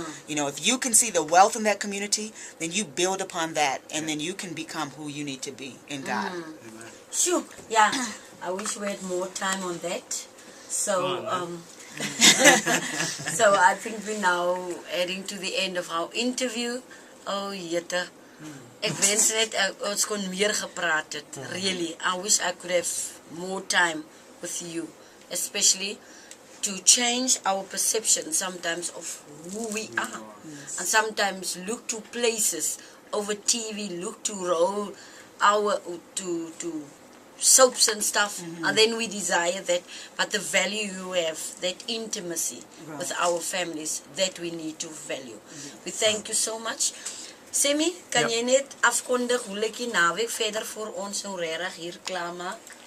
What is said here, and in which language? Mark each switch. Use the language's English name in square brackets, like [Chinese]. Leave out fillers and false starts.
[English] If you can see the wealth in that community, then you build upon that, and then you can become who you need to be in God. Sure. Yeah. I wish we had more time on that. So, so I think we're now heading to the end of our interview. [Afrikaans] Oh, jette. Ek wens net ons kon meer gepraat het. [English] Really, I wish I could have more time with you, especially to change our perception sometimes of who we are, and sometimes look to places over TV, look to roll to soaps and stuff, and then we desire that, but the value you have, that intimacy with our families, that we need to value. We thank you so much. [Afrikaans] Sammy, kan jy net afkondig hoe lyk die naweek verder vir ons nou regtig hier klaarmaak?